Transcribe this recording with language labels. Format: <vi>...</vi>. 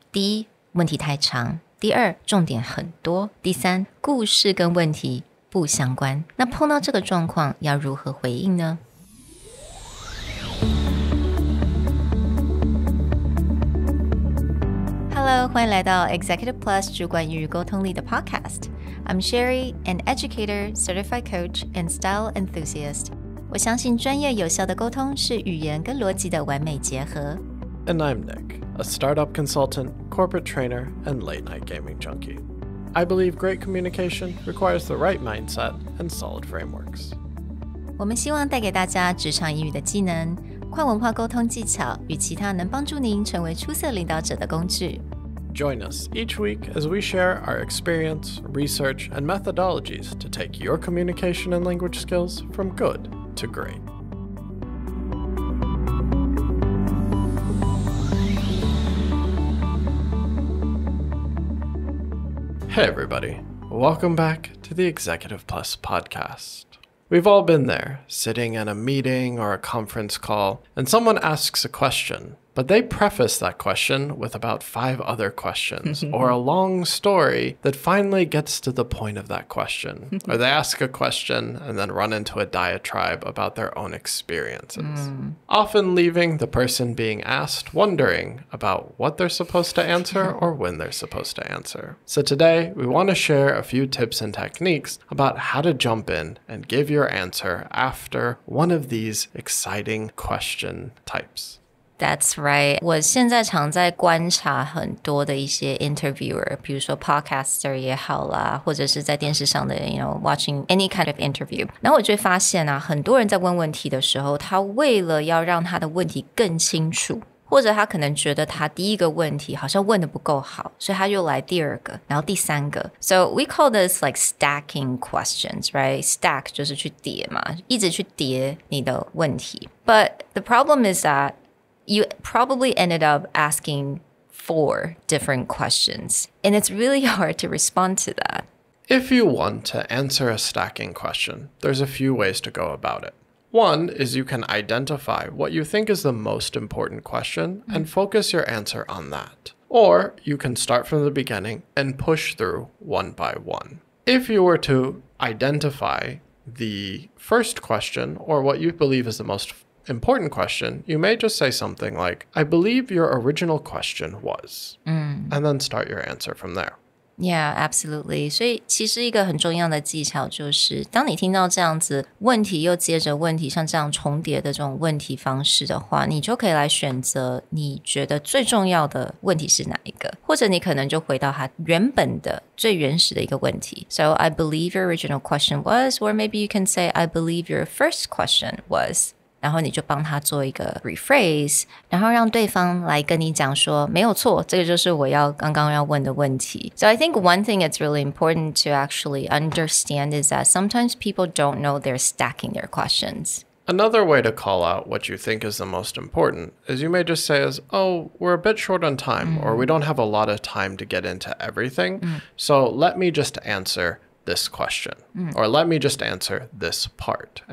<zh>第一，问题太长；第二，重点很多；第三，故事跟问题不相关。那碰到这个状况，要如何回应呢？Hello， 欢迎来到 Executive Plus 主管与沟通力的 Podcast。</zh> <en>I'm Sherry, an educator, certified coach, and style enthusiast.</en> <zh>我相信专业有效的沟通是语言跟逻辑的完美结合。</zh> <en>And I'm Nick, a startup consultant, corporate trainer, and late-night gaming junkie. I believe great communication requires the right mindset and solid frameworks.</en> <zh>我们希望带给大家职场英语的技能、跨文化沟通技巧与其他能帮助您成为出色领导者的工具。</zh> <en>Join us each week as we share our experience, research, and methodologies to take your communication and language skills from good to great. Hey everybody, welcome back to the Executive Plus podcast. We've all been there, sitting in a meeting or a conference call, and someone asks a question, but they preface that question with about 5 other questions or a long story that finally gets to the point of that question. Or they ask a question and then run into a diatribe about their own experiences, often leaving the person being asked wondering about what they're supposed to answer or when they're supposed to answer. So today, we want to share a few tips and techniques about how to jump in and give your answer after one of these exciting question types.That's right.</en> <zh>我现在常在观察很多的一些 interviewer, 比如说 podcaster 也好啦，或者是在电视上的</zh> <en>watching any kind of interview.</en> <zh>然后我就会发现啊，很多人在问问题的时候，他为了要让他的问题更清楚，或者他可能觉得他第一个问题好像问得不够好，所以他又来第二个，然后第三个。</zh> <en>So we call this like stacking questions, right?</en> <zh>Stack 就是去叠嘛，一直去叠你的问题。</zh> <en>But the problem is that you probably ended up asking 4 different questions, and it's really hard to respond to that. If you want to answer a stacking question, there's a few ways to go about it. One is you can identify what you think is the most important question and focus your answer on that. Or you can start from the beginning and push through one by one. If you were to identify the first question or what you believe is the most important question, you may just say something like, I believe your original question was, and then start your answer from there. Yeah, absolutely.</en> <zh>所以其实一个很重要的技巧就是，当你听到这样子问题又接着问题，像这样重叠的这种问题方式的话，你就可以来选择你觉得最重要的问题是哪一个，或者你可能就回到它原本的最原始的一个问题。</zh> <en>So I believe your original question was, or maybe you can say, I believe your first question was.</en> <zh>然后你就帮他做一个 rephrase， 然后让对方来跟你讲说没有错，这个就是我刚刚要问的问题。</zh> <en>So I think one thing it's really important to actually understand is that sometimes people don't know they're stacking their questions. Another way to call out what you think is the most important is you may just say oh, we're a bit short on time, or we don't have a lot of time to get into everything, so let me just answer this question, or let me just answer this part.</en>